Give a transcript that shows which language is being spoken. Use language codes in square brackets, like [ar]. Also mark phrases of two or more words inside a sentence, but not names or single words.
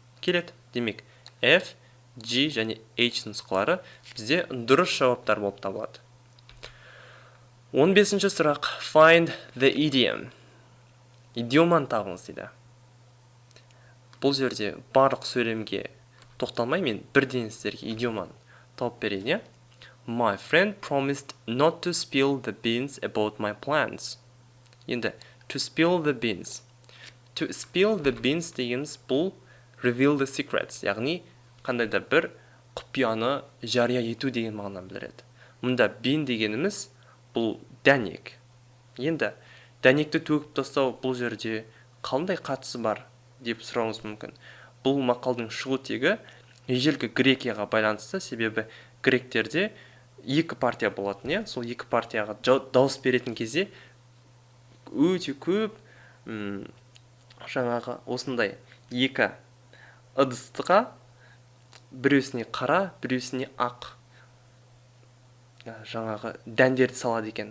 [kk] Келеді. Демек, F, G және H нұсқалары бізде дұрыс жауаптар болып табылады. 15-ші сұрақ. [en] Find the idiom. [kk] Идиоманы табыңыз дейді. Бұл жерде барлық сөйлемге тоқталмай мен бірден сіздерге идиоманы тауып берейін. [en] My friend promised not to spill the beans about my plans. Енді, to spill the beans. To spill the beans [kk] дегеніміз бұл [en] reveal the secrets, [kk] яғни қандай да бір құпияны жария ету деген мағынаны білдіреді. Мұнда bean дегеніміз бұл дәнек. Енді дәнекті төгіп тастау бұл жерде қандай қатысы бар деп сұрауыңыз мүмкін. Бұл мақалдың шығу тегі ежелгі Грекияға байланысты, себебі гректерде екі партия болатын, сол екі партияға дауыс беретін кезде өте көп жаңағы осындай екі ыдысқа біреусіне қара, біреусіне ақ жаңағы дәндерді салады екен.